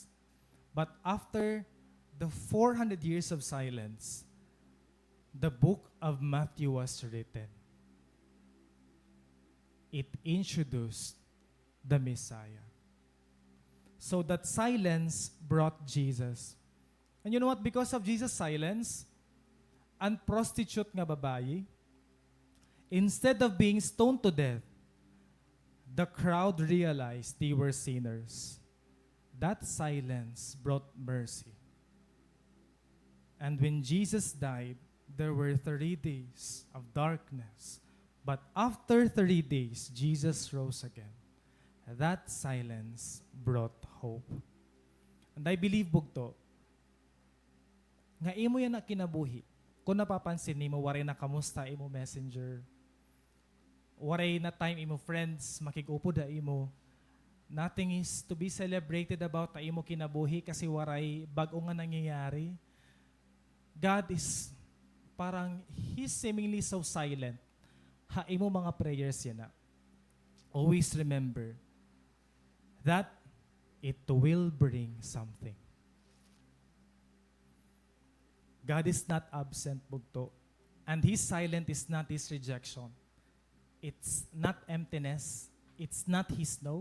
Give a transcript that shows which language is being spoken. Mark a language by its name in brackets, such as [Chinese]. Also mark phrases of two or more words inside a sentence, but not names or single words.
[English] But after the 400 years of silence, the book of Matthew was written. It introduced the Messiah. So that silence brought Jesus. And you know what? Because of Jesus' silence, [Waray] ang prostitute nga babae, [English] instead of being stoned to death, the crowd realized they were sinners. That silence brought mercy. And when Jesus died, there were 30 days of darkness. But after 30 days, Jesus rose again. That silence brought hope. And I believe, [Waray] bugto, nga imo yan na kinabuhi. Kung napapansin nimo, waray na kamusta imo messenger. Waray na time imo friends, makigupo da imo. [English] Nothing is to be celebrated about [Waray] ta imo kinabuhi kasi waray bag-o nga nangyayari. [English] God is parang He's seemingly so silent. [Waray] Ha imo mga prayers yan na. [English] Always remember that it will bring something. God is not absent, bugto. And His silent is not His rejection. It's not emptiness. It's not His no.